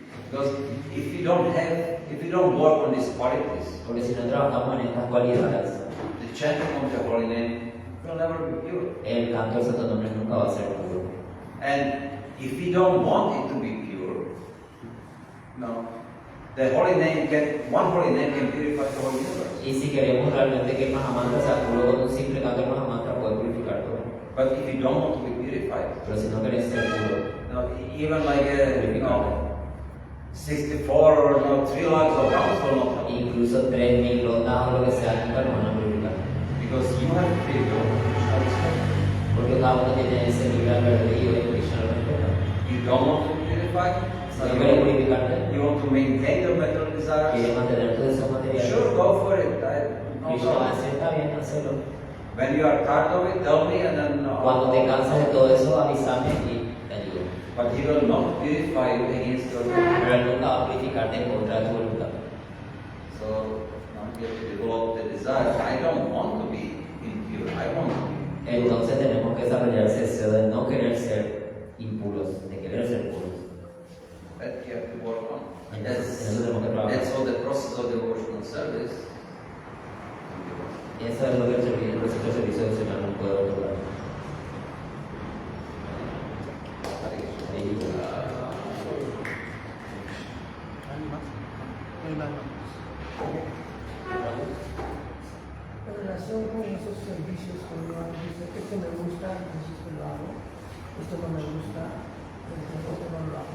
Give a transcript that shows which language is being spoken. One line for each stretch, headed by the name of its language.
English: Because if you don't work on these qualities,
Spanish: Porque si no trabajamos en estas cualidades,
English: the chanting of the holy name will never be pure.
Spanish: el canto del santo nombre nunca va a ser puro.
English: And if we don't want it to be pure, the holy name one holy name can purify the whole universe.
Spanish: Y si queremos realmente que el Mahamantra sea puro, con un simple canto del Mahamantra puede purificar todo.
English: But if you don't want to be purified,
Spanish: Pero si no querés ser puro,
English: even like 64 or 3 lakhs of rounds will not help.
Spanish: incluso 3.000 rondas o lo que sea, nunca nos van a purificar.
English: Because you have to feel Krishna respect.
Spanish: Porque cada uno tiene ese libre albedrío de Krishna lo respeta.
English: You don't want to be purified,
Spanish: Si no quieres purificarte,
English: you want to maintain your material desires.
Spanish: quieres mantener tus deseos materiales,
English: Sure, go for it. No
Spanish: Krishna va a
English: problem.
Spanish: decir, está bien, hazlo.
English: When you are tired of it, tell me and then.
Spanish: Cuando te cansas de todo eso, avísame y te ayudo.
English: But he will not purify you against your will.
Spanish: Pero él nunca va a purificarte en contra de tu voluntad.
English: So now you have to develop the desire. I don't want to be impure. I want to be.
Spanish: Entonces tenemos que desarrollar ese deseo de no querer ser impuros, de querer ser puros.
English: That you have to work on.
Spanish: En
English: That's,
Spanish: eso tenemos que trabajar.
English: that's all the process of devotional service.
Spanish: Y eso es lo que el proceso de servicio devocional nos puede otorgar. ¿Alguien más? No hay nada más. En relación con esos servicios, cuando uno dice, esto me gusta, entonces lo hago, esto no me gusta, entonces no lo hago.